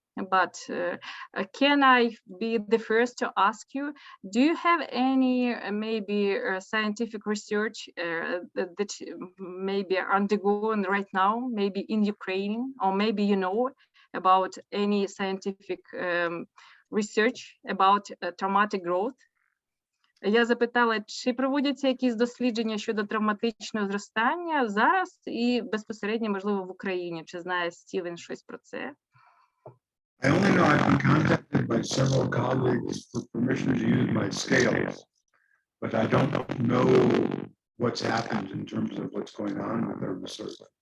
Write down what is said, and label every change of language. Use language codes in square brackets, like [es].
[en] But can I be the first to ask you, do you have any maybe scientific research that maybe are undergoing right now, maybe in Ukraine, or maybe you know about any scientific research about traumatic growth? [uk] Я запитала, чи проводяться якісь дослідження щодо травматичного зростання зараз і безпосередньо, можливо, в Україні? Чи знає Стівен щось про це? [en] I only know I've been contacted by several colleagues for permission to use my scales, but I don't know what's happened in terms of what's going on with their research.